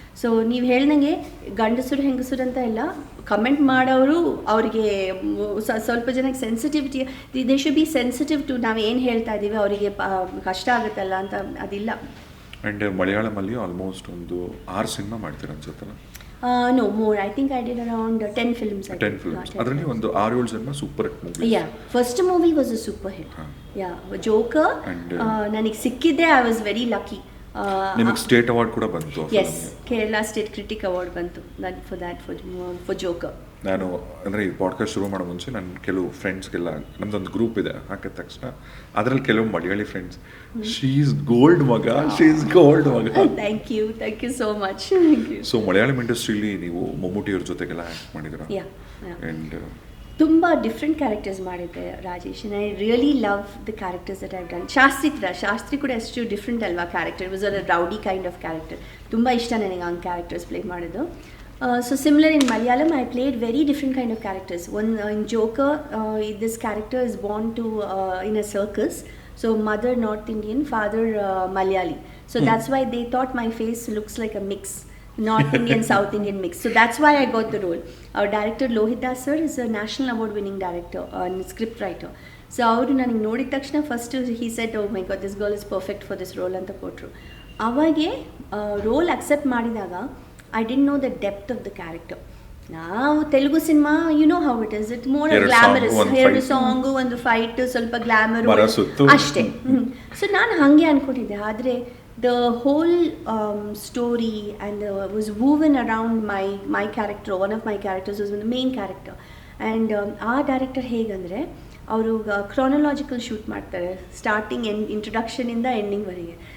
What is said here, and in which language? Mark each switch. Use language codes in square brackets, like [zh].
[kn] So ನೀವು ಹೇಳ್ದಂಗೆ ಗಂಡಸರು ಹೆಂಗಸರು ಅಂತ ಇಲ್ಲ, ಕಮೆಂಟ್ ಮಾಡೋರು ಅವರಿಗೆ ಸ್ವಲ್ಪ ಜನಕ್ಕೆ sensitivity, [en] they should be sensitive to [kn] ನಾವು ಏನು ಹೇಳ್ತಾ ಇದ್ದೀವಿ, ಅವರಿಗೆ ಕಷ್ಟ ಆಗುತ್ತಲ್ಲ ಅಂತ ಅದಿಲ್ಲ. ಆ್ಯಂಡ್ ಮಲಯಾಳಮಲ್ಲಿ ಆಲ್ಮೋಸ್ಟ್ ಒಂದು 6 ಸಿನಿಮಾ ಮಾಡ್ತೀರ ಅನ್ಸುತ್ತಲ್ಲ? [en] No, more. I think I did around 10 films. [kn] 10 films. ಅದರಲ್ಲಿ ಒಂದು 6-7 cinema super hit movie. [en] Yeah, first movie was a super hit. Yeah, Joker. [kn] ನನಗೆ ಸಿಕ್ಕಿದ್ದೆ, [en] I was very lucky. [kn] ನಿಮಗೆ ಸ್ಟೇಟ್ ಅವಾರ್ಡ್ ಕೂಡ ಬಂತು. [en] Yes, Kerala State Critic Award [kn] ಬಂತು [en] for Joker. [kn] ನಾನು ಅಂದರೆ ಈ ಪಾಡ್ಕಾಸ್ಟ್ ಶುರು ಮಾಡೋ ಮುಂಚೆ ನನ್ನ ಕೆಲವು ಫ್ರೆಂಡ್ಸ್ಗೆಲ್ಲ, ನಮ್ದೊಂದು ಗ್ರೂಪ್ ಇದೆ, ಹಾಕಿದ ತಕ್ಷಣ ಅದರಲ್ಲಿ ಕೆಲವು Malayali friends, [en] she is gold [kn] ಮಗ, ಶೀ ಈಸ್ ಗೋಲ್ಡ್ ಮಗ. [en] Thank you so much. [kn] So Malayalam ಇಂಡಸ್ಟ್ರಿಲಿ ನೀವು ಮಮ್ಮೂಟಿಯವ್ರ ಜೊತೆಗೆಲ್ಲ ಆ್ಯಕ್ಟ್ ಮಾಡಿದ್ದೀರಾ? [en] and [kn] ತುಂಬ ಡಿಫ್ರೆಂಟ್ ಕ್ಯಾರೆಕ್ಟರ್ಸ್ ಮಾಡಿದ್ದೆ [en] Rajesh. I really love the characters that I've done. [kn] Shastri ಕೂಡ ಎಷ್ಟು ಡಿಫ್ರೆಂಟ್ ಅಲ್ವಾ character. [en] It was a rowdy kind of character. [kn] ತುಂಬ ಇಷ್ಟ ನನಗೆ ಆ ಕ್ಯಾರೆಕ್ಟರ್ಸ್ ಪ್ಲೇ ಮಾಡೋದು. [en] So similar in Malayalam, I played very different kind of characters. One in Joker, this character is born to in a circus. So mother North Indian, father Malayali. So that's why they thought my face looks like a mix, North Indian South Indian mix. So that's why I got the role. Our director Lohita sir is a national award winning director and script writer. So [kn] ಅವರು ನನಗೆ ನೋಡಿದ ತಕ್ಷಣ first [en] he said, oh my god, this girl is perfect for this role [kn] ಅಂತ ಕೊಟ್ಟರು. ಅವಾಗೆ roll accept ಮಾಡಿದಾಗ [en] I didn't know the depth of the character. [kn] ನಾವು Telugu cinema, [en] You know how it is, it more glamorous. [kn] 2 song, ಒಂದು fight, ಸ್ವಲ್ಪ glamour ಅಷ್ಟೇ. [en] so [kn] ನಾನು ಹಾಗೆ ಅಂದ್ಕೊಂಡಿದ್ದೆ. ಆದರೆ [en] The whole story and was woven around my character. One of my characters was the main character. And [kn] ಆ director ಹೇಗಂದರೆ, ಅವರು chronological shoot ಮಾಡ್ತಾರೆ, ಸ್ಟಾರ್ಟಿಂಗ್ ಇಂಟ್ರೊಡಕ್ಷನಿಂದ ಎಂಡಿಂಗ್ವರೆಗೆ.